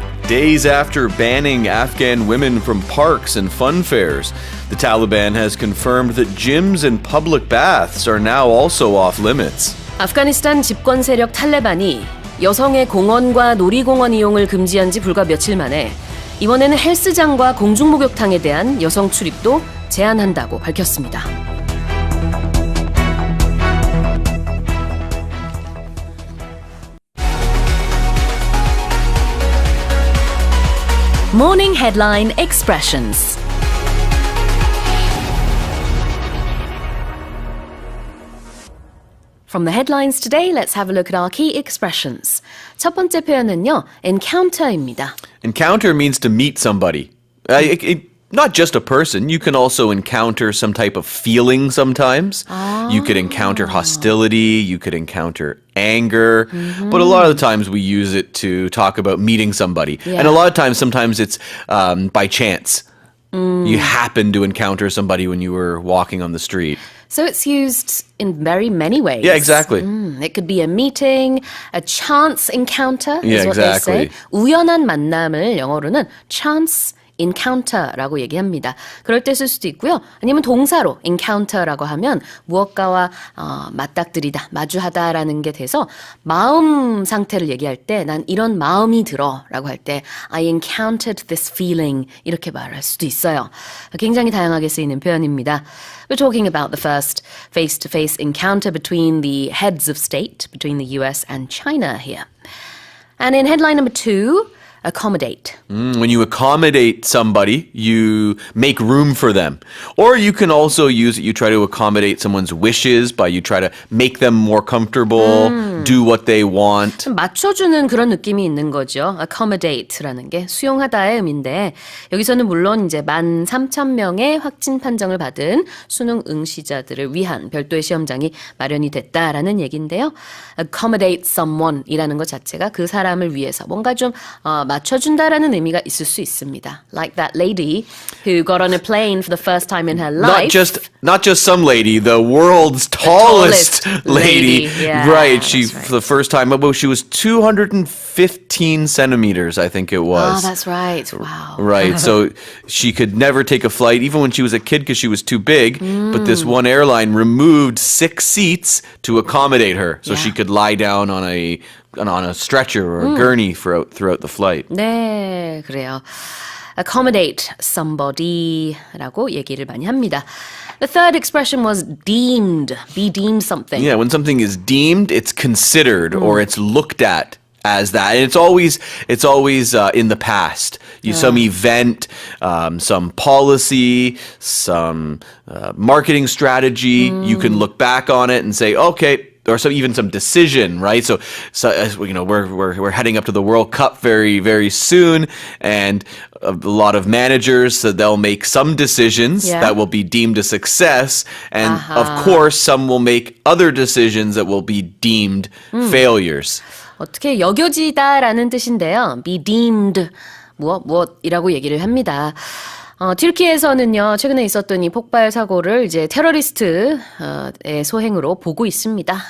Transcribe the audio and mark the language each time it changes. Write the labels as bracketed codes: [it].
[en] days after banning Afghan women from parks and fun fairs. The Taliban has confirmed that gyms and public baths are now also off limits. [ko] 아프가니스탄 집권 세력 탈레반이 여성의 공원과 놀이공원 이용을 금지한 지 불과 며칠 만에 이번에는 헬스장과 공중목욕탕에 대한 여성 출입도 제한한다고 밝혔습니다. [en] Morning Headline Expressions. From the headlines today, let's have a look at our key expressions. [ko] 첫 번째 표현은요, encounter입니다. [en] Encounter means to meet somebody. Not just a person. You can also encounter some type of feeling sometimes. You could encounter hostility. You could encounter anger. But a lot of the times we use it to talk about meeting somebody. Yeah. And a lot of times, sometimes it's by chance. You happen to encounter somebody when you were walking on the street. So it's used in very many ways. Yeah, exactly. It could be a meeting, a chance encounter is Yeah, what exactly. they say. [ko] 우연한 만남을 영어로는 [en] chance encounter [ko] 라고 얘기합니다. 그럴 때 쓸 수도 있고요. 아니면 동사로 encounter라고 하면 무엇가와 맞닥뜨리다, 마주하다라는 게 돼서 마음 상태를 얘기할 때 난 이런 마음이 들어라고 할 때 [en] I encountered this feeling [ko] 이렇게 말할 수도 있어요. 굉장히 다양하게 쓰이는 표현입니다. [en] We're talking about the first face-to-face encounter between the heads of state, between the US and China here. And in headline number 2, accommodate. When you accommodate somebody, you make room for them. Or you can also use it, you try to accommodate someone's wishes by you try to make them more comfortable, do what they want. 좀 맞춰주는 그런 느낌이 있는 거죠. accommodate라는 게 수용하다의 의미인데 여기서는 물론 이제 13,000명의 확진 판정을 받은 수능 응시자들을 위한 별도의 시험장이 마련이 됐다라는 얘기인데요. accommodate someone 이라는 것 자체가 그 사람을 위해서 뭔가 좀 맞춰준다라는 의미가 있을 수 있습니다. Like that lady who got on a plane for the first time in her life. Not just some lady, the world's tallest lady. Yeah, right, she right. for the first time, she was 215 centimeters, I think it was. Oh, that's right. Wow. Right, so she could never take a flight, even when she was a kid, because she was too big. But this one airline removed 6 seats to accommodate her, so she could lie down on a stretcher or a gurney throughout the flight. [ko] 네, 그래요. [en] accommodate somebody [ko] 라고 얘기를 많이 합니다. [en] The third expression was deemed, be deemed something. Yeah, when something is deemed, it's considered or it's looked at as that. And it's always in the past. Some event, some policy, some marketing strategy. You can look back on it and say, okay, or even some decision, right? So we're heading up to the World Cup very, very soon, and a lot of managers, so they'll make some decisions that will be deemed a success, and of course, some will make other decisions that will be deemed failures. [ko] 어떻게 여겨지다라는 뜻인데요. [en] be deemed [ko] 무엇이라고 얘기를 합니다. 튀르키예에서는요, 최근에 있었던 이 폭발 사고를 이제 테러리스트의 소행으로 보고 있습니다.